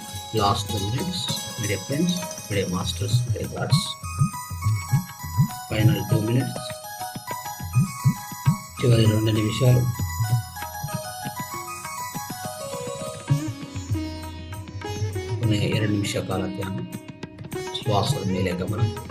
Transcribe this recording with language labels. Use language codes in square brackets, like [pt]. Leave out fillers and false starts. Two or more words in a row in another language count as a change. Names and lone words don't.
[en] Last 2 minutes, my dear friends, my dear masters, my dear gods. Final 2 minutes. [te] చివరి 2 నిమిషాలు. [kn] ಕೊನೆ 2 ನಿಮಿಷ ಕಾಲ ಧ್ಯಾನ. ಶ್ವಾಸದ ಮೇಲೆ ಗಮನ.